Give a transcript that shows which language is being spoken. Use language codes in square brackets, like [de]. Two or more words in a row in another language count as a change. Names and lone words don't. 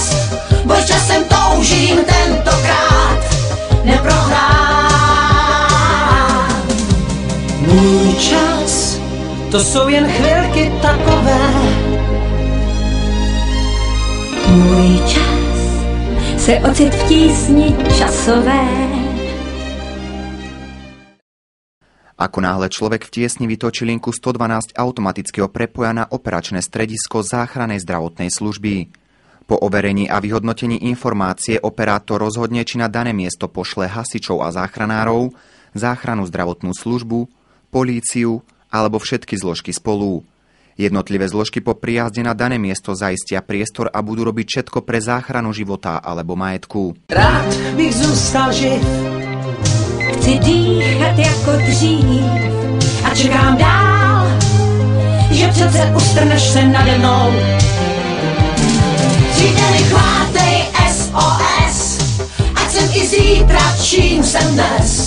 [cs] Boj časem toužím tentokrát neprohrát. Můj čas, to jsou jen chvilky takové. Můj čas se ocit v tísni časové. [sk] Ako náhle človek v tiesni vytočí linku 112, automaticky ho prepoja na operačné stredisko záchrannej zdravotnej služby. Po overení a vyhodnotení informácie operátor rozhodne, či na dané miesto pošle hasičov a záchranárov, záchrannú zdravotnú službu, políciu alebo všetky zložky spolu. Jednotlivé zložky po prijazde na dané miesto zaistia priestor a budú robiť všetko pre záchranu života alebo majetku. [cs] Rád bych zůstal živ, chci dýchat jako dřív a čekám dál, že přece ustrneš se nade mnou. Příteli, chvátej SOS, ať jsem i zítra, čím jsem dnes.